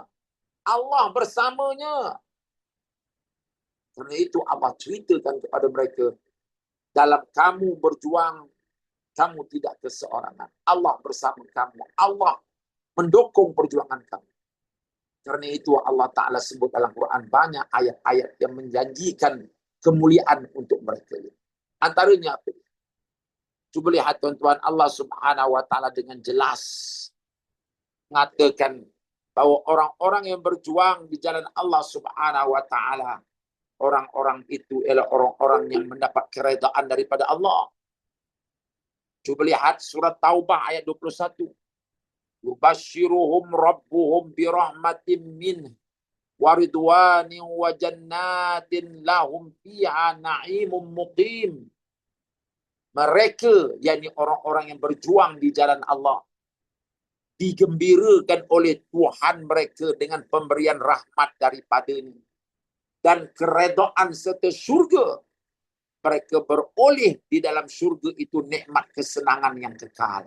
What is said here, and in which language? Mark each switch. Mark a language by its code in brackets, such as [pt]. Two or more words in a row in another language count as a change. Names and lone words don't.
[ms] Allah bersamanya. Karena itu Allah ceritakan kepada mereka, dalam kamu berjuang, kamu tidak keseorangan. Allah bersama kamu. Allah mendukung perjuangan kamu. Karena itu Allah Ta'ala sebut dalam Quran banyak ayat-ayat yang menjanjikan kemuliaan untuk mereka. Antaranya apa? Cuba lihat tuan-tuan, Allah [ar] سبحانه وتعالى [ms] dengan jelas mengatakan bahwa orang-orang yang berjuang di jalan Allah [ar] سبحانه وتعالى, [ms] orang-orang itu ialah orang-orang yang mendapat keredaan daripada Allah. Cuba lihat surat Taubah ayat 21. [ar] يبشرهم ربهم برحمة منه ورضوان وجنات لهم فيها نعيم مقيم. [ms] Mereka, yakni orang-orang yang berjuang di jalan Allah, digembirakan oleh Tuhan mereka dengan pemberian rahmat daripadanya dan keredaan serta syurga. Mereka beroleh di dalam syurga itu nikmat kesenangan yang kekal.